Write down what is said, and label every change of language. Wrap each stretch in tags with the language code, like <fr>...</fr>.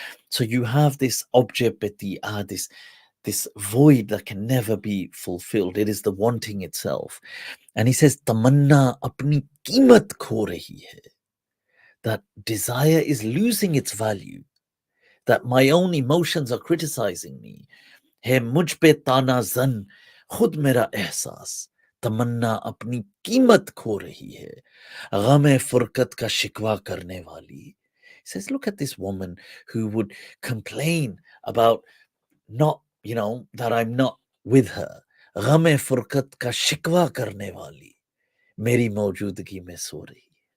<en>So you have this objet petit, this void that can never be fulfilled. It is the wanting itself. And he says,</en> <hi>tamanna apni कीमत खो रही hai.</hi> <en>That desire is losing its value, that my own emotions are criticizing me.</en> <hi>है मुझ पे ताना जन, खुद मेरा एहसास, तमन्ना अपनी कीमत खो रही है, गम फुरकत का शिकवा करने वाली.</hi> <en>He says, look at this woman who would complain about not, that I'm not with her.</en> <hi>गम फुरकत का शिकवा करने वाली, मेरी मौजूदगी में सो रही.</hi>